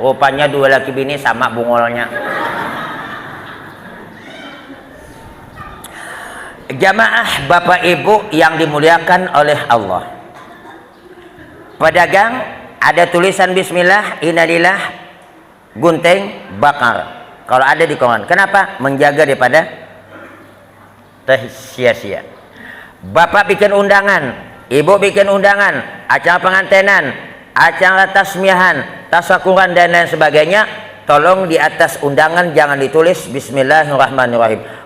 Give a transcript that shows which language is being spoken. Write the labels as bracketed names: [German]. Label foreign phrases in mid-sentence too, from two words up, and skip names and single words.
[Indonesian] Rupanya dua laki bini sama bungolnya. Jamaah Bapak Ibu yang dimuliakan oleh Allah, pedagang ada tulisan bismillah, innalillah, gunting, bakar. Kalau ada di Quran, kenapa? Menjaga daripada sia-sia. Bapak bikin undangan, ibu bikin undangan, acara pengantenan, acara tasmiahan, tasakuran dan lain sebagainya, tolong di atas undangan jangan ditulis bismillahirrahmanirrahim.